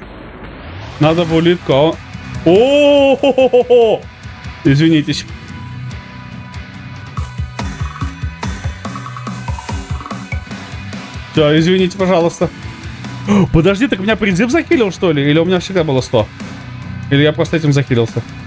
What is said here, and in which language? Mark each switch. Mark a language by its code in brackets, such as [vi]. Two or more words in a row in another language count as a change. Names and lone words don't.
[ru] Надо в улитку, а он... О-хо-хо-хо-хо! Извинитесь. Все, извините, пожалуйста. Подожди, так меня призыв захилил, что ли? Или у меня всегда было 100? Или я просто этим захилился?